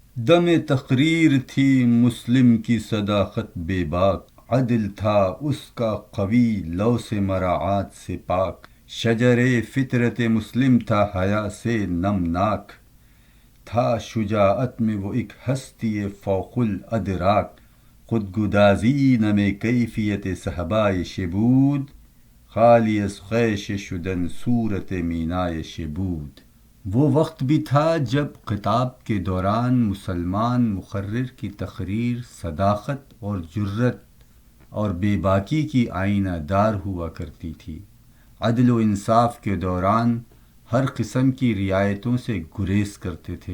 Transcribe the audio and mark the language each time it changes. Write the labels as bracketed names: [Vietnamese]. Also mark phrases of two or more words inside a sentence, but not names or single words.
[Urdu] دم تقریر تھی مسلم کی صداقت بے باک، عدل تھا اس کا قوی لو سے مراعات سے پاک، شجر فطرت مسلم تھا حیا سے نمناک، تھا شجاعت میں وہ ایک ہستی فوق الادراک، خود گدازی نم کیفیت صحبائے شبود، خالی از خیش شدن صورت مینائے شبود۔ وہ وقت بھی تھا جب خطاب کے دوران مسلمان مقرر کی تقریر صداقت اور جرت اور بے باکی کی آئینہ دار ہوا کرتی تھی۔ عدل و انصاف کے دوران ہر قسم کی رعایتوں سے گریز کرتے تھے۔